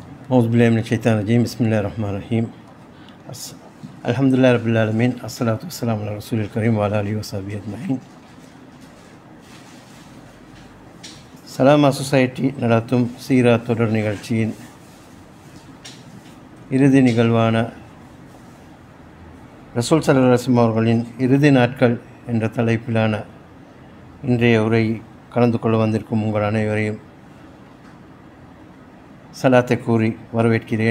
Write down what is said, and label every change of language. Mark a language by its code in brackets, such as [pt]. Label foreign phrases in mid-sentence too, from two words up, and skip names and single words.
[ar] أعوذ بالله من الشيطان الرجيم بسم الله الرحمن الرحيم الحمد لله رب العالمين الصلاة والسلام على رسول الكريم وعلى آله وصحبه أجمعين. [ta] சலாமா சொசைட்டி நடத்தும் சீரா தொடர் நிகழ்ச்சியின் இறுதி நிகழ்வான [ar] رسول صلى الله عليه وسلم [ta] அவர்களின் இறுதி நாட்கள் என்ற தலைப்பிலான இன்றைய உரை கலந்து கொள்ள வந்திருக்கும் உங்கள் அனைவரையும் சலாத்தை கூறி வரவேற்கிறேன்.